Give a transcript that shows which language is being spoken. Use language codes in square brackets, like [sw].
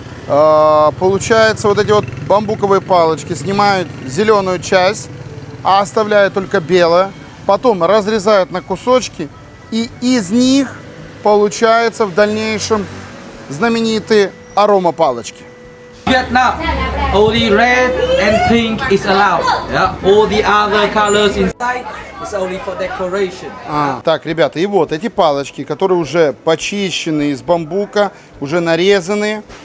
[ru] Получается, вот эти вот бамбуковые палочки снимают зеленую часть, а оставляют только белое. Потом разрезают на кусочки, и из них получаются в дальнейшем знаменитые аромапалочки. [en] Vietnam, only red and pink is allowed. Yeah? All the other colors inside is only for decoration. [ru] Так, ребята, и вот эти палочки, которые уже почищены из бамбука, уже нарезанные.